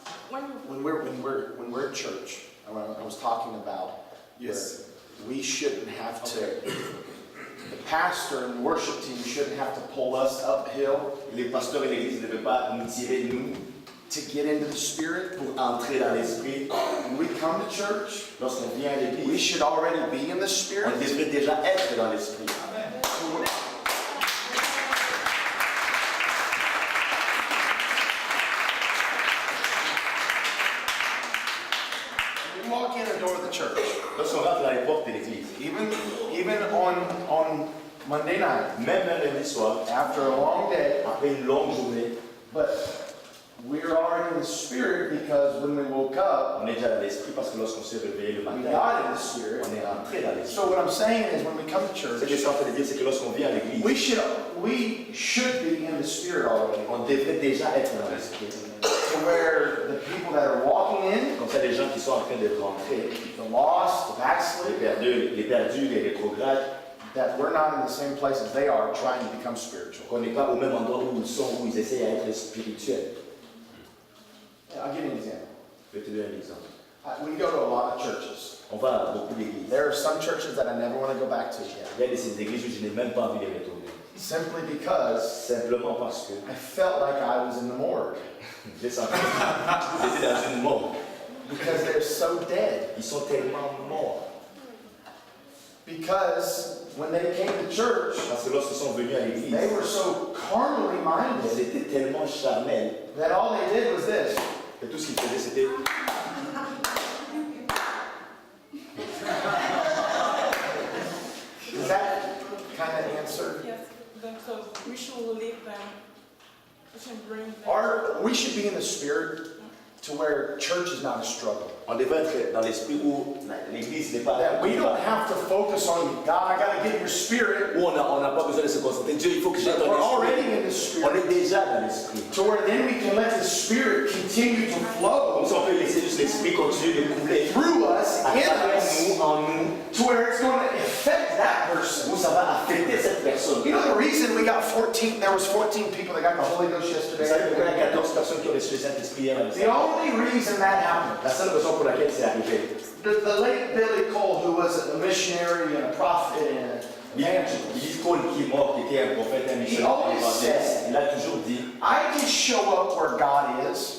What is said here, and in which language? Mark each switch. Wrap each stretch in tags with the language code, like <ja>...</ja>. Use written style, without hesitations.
<en>When we're at church, I was talking about, Yes. we shouldn't have to, the pastor and the worship team shouldn't have to pull us uphill</en> <fr>Les pasteurs et l'église ne devaient pas nous tirer, nous,</fr> <en>to get into the Spirit.</en> <fr>pour entrer dans l'esprit.</fr> <en>When we come to church,</en> <fr>Lorsqu'on vient à</fr> <en>we</en> <fr>l'église,</fr> <en>should already be in the</en> <fr>on</fr> <en>Spirit.</en> <fr>devrait déjà être dans l'esprit.</fr> <en>We walk in the door of the church,</en> <fr>Lorsqu'on rentre dans les portes de l'église,</fr> <en>even on Monday night,</en> <fr>même un lundi soir,</fr> <en>after a long day,</en> <fr>après une longue journée,</fr> <en>but we're already in the Spirit because when we woke up,</en> <fr>on est déjà dans l'esprit parce que lorsqu'on s'est réveillé le</fr> <en>we</en> <fr>matin,</fr> <en>got in the Spirit.</en> <fr>on est rentré dans l'esprit.</fr> <en>So what I'm saying is when we come to</en> <fr>Ce que</fr> <en>church,</en> <fr>je suis en train de dire, c'est que lorsqu'on vient à l'église,</fr> <en>we should be in the Spirit already.</en> <fr>on devrait déjà être dans l'esprit.</fr> <en>To where the people that are walking in,</en> <fr>Comme ça, les gens qui sont en train de rentrer,</fr> <en>the lost, the backslid,</en> <fr>les perdus, les rétrogrades,</fr> <en>that we're not in the same place as they are trying to become spiritual.</en> <fr>qu'on n'est pas au même endroit où ils sont, où ils essaient à être spirituels.</fr> <en>I'll give you an example.</en> <fr>Je vais te donner un exemple.</fr> <en>We go to a lot of churches.</en> <fr>On va à beaucoup d'églises.</fr> <en>There are some churches that I never want to go back to again.</en> <fr>Il y a des églises où je n'ai même pas envie de retourner.</fr> <en>Simply because</en> <fr>Simplement parce que</fr> <en>I felt like I was in the morgue.</en> <fr>j'ai senti que j'étais dans une mort.</fr> <en>Because they're so dead.</en> <fr>Ils sont tellement morts.</fr> <en>Because when they came to church,</en> <fr>Parce que lorsqu'ils sont venus à l'église,</fr> <en>they were so carnally</en> <fr>ils</fr> <en>minded</en> <fr>étaient tellement charnels</fr> <en>that all they did was this.</en> <fr>que tout ce qu'ils faisaient, c'était</fr> <en>Does that kind of answer? yes, then so we should lead them. We should bring them. We should be in the Spirit to where church is not a struggle.</en> <fr>on devait être dans l'esprit où l'église n'est pas</fr> <en>That we don't have to focus on, God, I got to get your Spirit.</en> <fr>où on n'a pas besoin de se concentrer. Dieu, il faut que j'aie</fr> <en>But</en> <fr>ton</fr> <en>we're</en> <fr>esprit.</fr> <en>already in the</en> <fr>On</fr> <en>Spirit.</en> <fr>est déjà dans l'esprit.</fr> <en>To where then we can let the Spirit continue to</en> <fr>Comme</fr> <en>flow</en> <fr>ça, on peut laisser juste l'esprit continuer de couler</fr> <en>through us,</en> <fr>à</fr> <en>in</en> <fr>travers</fr> <en>us,</en> <fr>nous, en nous,</fr> <en>to where it's going to affect that person.</en> <fr>où ça va affecter cette personne.</fr> <en>You know the reason we got 14, there was 14 people that got the Holy Ghost</en> <fr>Vous savez pourquoi il y a</fr> <en>yesterday?</en> <fr>14 personnes qui ont reçu le Saint-Esprit hier à</fr> <en>The only reason that happened,</en> <fr>La seule raison pour laquelle c'est arrivé,</fr> <en>the late Billy Cole, who was a missionary and a prophet and an evangelist,</en> <fr>Billy Cole qui est mort, qui était un prophète, un missionnaire,</fr> <en>always</en> <fr>évangéliste,</fr> <en>said-</en> <fr>il a toujours dit,</fr> <en>I just show up where God is,</en>